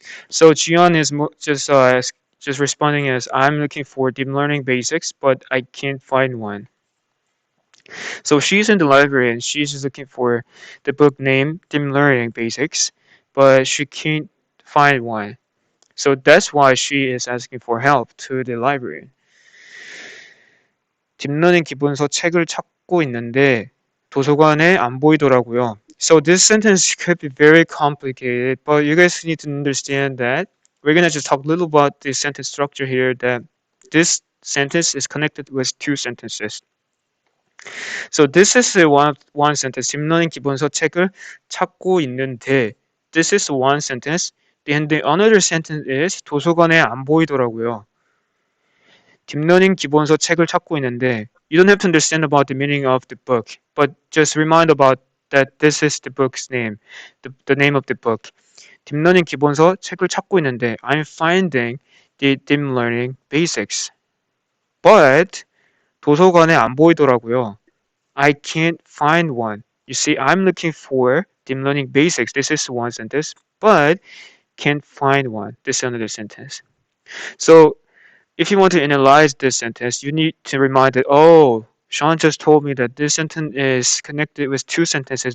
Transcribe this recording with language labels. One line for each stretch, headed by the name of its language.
English: So Jian is just responding as I'm looking for deep learning basics, but I can't find one. So she's in the library and she's just looking for the book named Deep Learning Basics, but she can't find one. So that's why she is asking for help to the library.
Korean: 딥러닝 기본서 책을 찾고 있는데 도서관에 안 보이더라고요.
English: So this sentence could be very complicated, but you guys need to understand that we're gonna just talk a little about the sentence structure here. That this sentence is connected with two sentences. So this is the one sentence.
Korean: 딥러닝 기본서 책을 찾고 있는데
English: this is one sentence. And the another sentence is
Korean: 도서관에 안 보이더라고요. 딥러닝 기본서 책을 찾고 있는데
English: you don't have to understand about the meaning of the book, but just remind about that this is the book's name, the name of the book.
Korean: 딥러닝 기본서 책을 찾고 있는데
English: I'm finding the deep learning basics.
Korean: But 도서관에 안 보이더라고요.
English: I can't find one. You see, I'm looking for deep learning basics. This is one sentence, but can't find one. This is another sentence. So if you want to analyze this sentence, you need to remind that, oh, Sean just told me that this sentence is connected with two sentences.